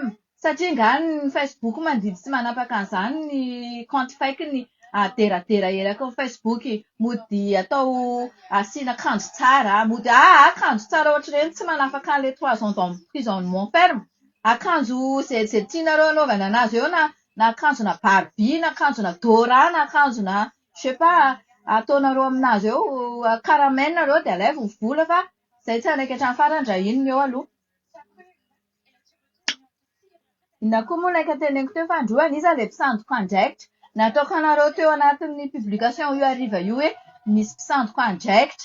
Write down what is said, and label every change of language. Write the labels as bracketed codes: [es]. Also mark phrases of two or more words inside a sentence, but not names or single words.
[mg] Satria nga ny Facebook mandidy tsy manapaka an'izany ny compte fake-ny aderadera eraka ao Facebook, mody atao asiana akanjo tsara, mody akanjo tsara ohatr'ireny tsy manafaka an'ilay [fr] 3 ans d'emprisonnement ferme. [mg] Akanjo zay tianareo anaovana anazy eo na akanjona Barbie, na akanjona Dora, na akanjona [fr] je sais pas [mg] ataonareo aminazy eo caramel nareo dia alaivo ny vola fa izay tsy anaika hatrany farany raha inona eo aloha. Inona koa moa laika teneniko teo fa androany iza ilay mpisandoka andraikitra. Nataoko anareo teo anatin'ny publication io hariva io hoe misy mpisandoka andraikitra.